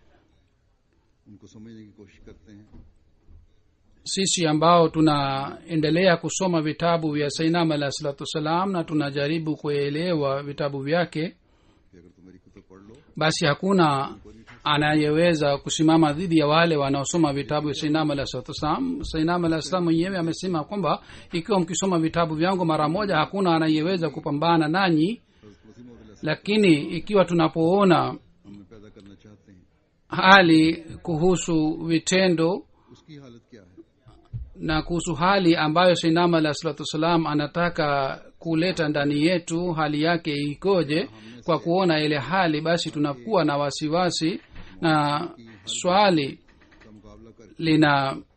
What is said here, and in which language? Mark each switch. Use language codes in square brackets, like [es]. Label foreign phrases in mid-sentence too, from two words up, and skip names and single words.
[sw] Sisi ambao tunaendelea kusoma vitabu vya Sayyidina [ar] عليه الصلاة والسلام [sw] na tunajaribu kuelewa vitabu vyake, basi hakuna anayeweza kusimama dhidi ya wale wanaosoma vitabu vya Sayyidina [ar] عليه الصلاة والسلام. [sw] Sayyidina [ar] عليه السلام [sw] mwenyewe amesema kwamba ikiwa mkisoma vitabu vyangu mara moja, hakuna anayeweza kupambana nanyi. Lakini ikiwa tunapoona hali kuhusu vitendo na kuhusu hali ambayo Sayyidina [ar] عليه الصلاة والسلام [sw] anataka kuleta ndani yetu, hali yake ikoje, kwa kuona ile hali basi tunakuwa na wasiwasi, na swali lina